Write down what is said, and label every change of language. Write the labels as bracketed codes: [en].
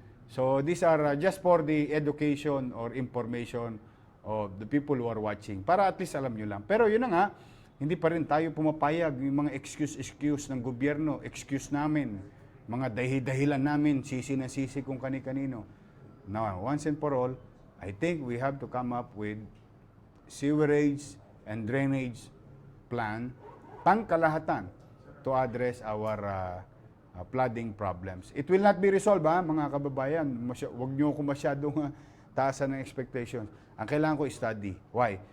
[en] So these are just for the education or information of the people who are watching, para at least [tl] alam nyo lang. Pero yun na nga, hindi pa rin tayo pumapayag yung mga excuse ng gobyerno, excuse namin, mga dahilan namin, sisi na sisi kung kani-kanino. [en] Now, once and for all, I think we have to come up with sewerage and drainage plan, [tl] pangkalahatan, [en] to address our flooding problems. It will not be resolved, [tl] mga kababayan. Huwag niyo ko masyadong taasan ng expectations. Ang kailangan ko study. [en] Why?